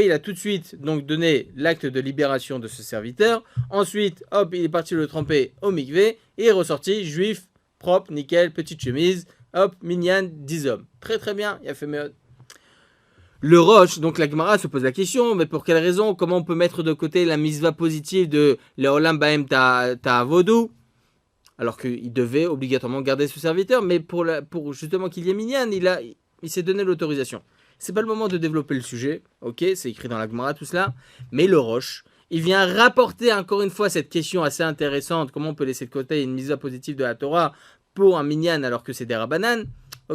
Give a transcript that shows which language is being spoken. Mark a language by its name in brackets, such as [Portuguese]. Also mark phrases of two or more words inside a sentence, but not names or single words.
[French] Il a tout de suite donc donné l'acte de libération de ce serviteur, ensuite, hop, il est parti le tremper au mikvé, et est ressorti, juif, propre, nickel, petite chemise, hop, minyan, 10 hommes. Très très bien, il a fait mieux. Le Rosh, donc la Gemara se pose la question, mais pour quelle raison? Comment on peut mettre de côté la mitzvah positive de [Hebrew] לעולם בהם תעבודו? [French] Alors qu'il devait obligatoirement garder ce serviteur, mais pour justement qu'il y ait minyan, il s'est donné l'autorisation. C'est pas le moment de développer le sujet, ok? C'est écrit dans la Gemara tout cela, mais le Rosh, il vient rapporter encore une fois cette question assez intéressante, comment on peut laisser de côté une mitzvah positive de la Torah pour un minyan alors que c'est des Rabbanan, ok?